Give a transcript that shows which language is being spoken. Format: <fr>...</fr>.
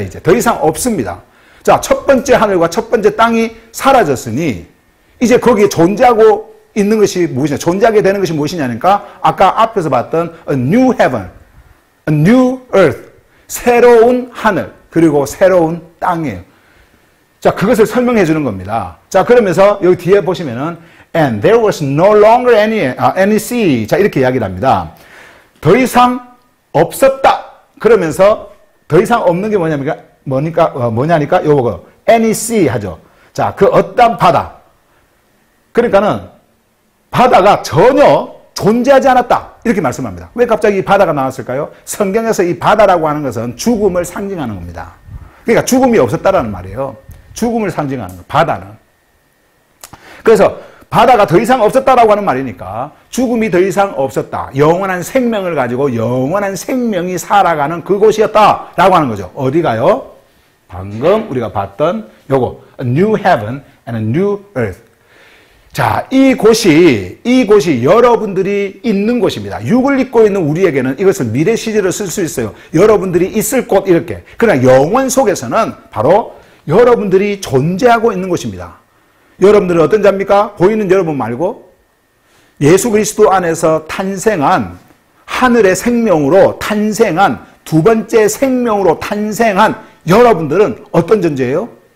<ko>이제 더 이상 없습니다. 자 첫 번째 하늘과 첫 번째 땅이 사라졌으니 이제 거기에 존재하고 있는 것이 무엇이냐, 존재하게 되는 것이 무엇이냐니까 아까 앞에서 봤던</ko> <en>a new heaven, a new earth,</en> <ko>새로운 하늘, 그리고 새로운 땅이에요. 자, 그것을 설명해 주는 겁니다. 자, 그러면서 여기 뒤에 보시면은</ko> <en>and there was no longer any sea.</en> <ko>자, 이렇게 이야기를 합니다. 더 이상 없었다. 그러면서 더 이상 없는 게 뭐냐니까 요거</ko> <en>any sea</en> <ko>하죠. 자, 그 어떤 바다. 그러니까는 바다가 전혀 존재하지 않았다. 이렇게 말씀합니다. 왜 갑자기 이 바다가 나왔을까요? 성경에서 이 바다라고 하는 것은 죽음을 상징하는 겁니다. 그러니까 죽음이 없었다라는 말이에요. 죽음을 상징하는 거, 바다는. 그래서 바다가 더 이상 없었다라고 하는 말이니까 죽음이 더 이상 없었다. 영원한 생명을 가지고 영원한 생명이 살아가는 그곳이었다라고 하는 거죠. 어디가요? 방금 우리가 봤던 요거</ko> <en>a new heaven and a new earth.</en> <ko>자, 이곳이 여러분들이 있는 곳입니다. 육을 입고 있는 우리에게는 이것을 미래 시제로 쓸 수 있어요. 여러분들이 있을 곳 이렇게. 그러나 영원 속에서는 바로 여러분들이 존재하고 있는 곳입니다. 여러분들은 어떤 자입니까? 보이는 여러분 말고 예수 그리스도 안에서 탄생한 하늘의 생명으로 탄생한 두 번째 생명으로 탄생한 여러분들은 어떤 존재예요?</ko>